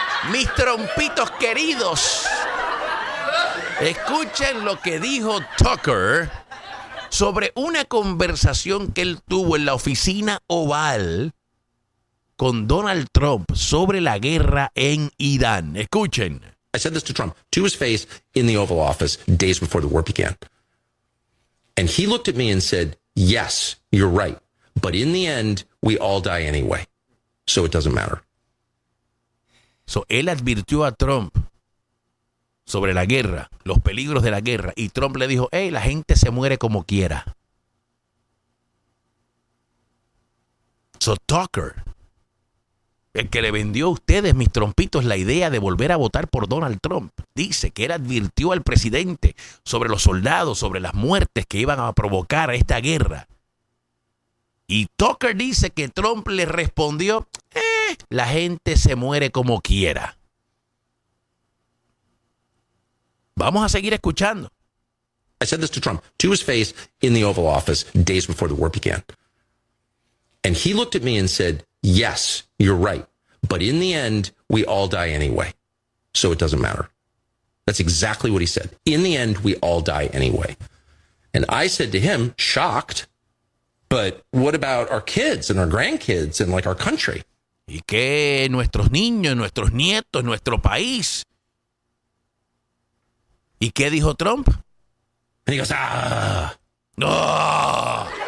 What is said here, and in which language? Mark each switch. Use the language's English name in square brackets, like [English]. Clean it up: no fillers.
[Spanish] ¡Mis trompitos queridos! Escuchen lo que dijo Tucker sobre una conversación que él tuvo en la oficina oval con Donald Trump sobre la guerra en Irán. Escuchen. [English] I said this to Trump, to his face, in the Oval Office, days before the war began. And he looked at me and said, yes, you're right. But in the end, we all die anyway. So it doesn't matter. [Spanish] So él advirtió a Trump sobre la guerra, los peligros de la guerra. Y Trump le dijo, hey, la gente se muere como quiera. So Tucker, el que le vendió a ustedes, mis trompitos, la idea de volver a votar por Donald Trump, dice que él advirtió al presidente sobre los soldados, sobre las muertes que iban a provocar esta guerra. Y Tucker dice que Trump le respondió, la gente se muere como quiera. Vamos a seguir escuchando. [English] I said this to Trump, to his face, in the Oval Office, days before the war began. And he looked at me and said, yes, you're right. But in the end, we all die anyway. So it doesn't matter. That's exactly what he said. In the end, we all die anyway. And I said to him, shocked, But what about our kids and our grandkids and like our country? [Spanish] ¿Y qué nuestros niños, nuestros nietos, nuestro país? ¿Y qué dijo Trump? [English] And he goes, ah. No.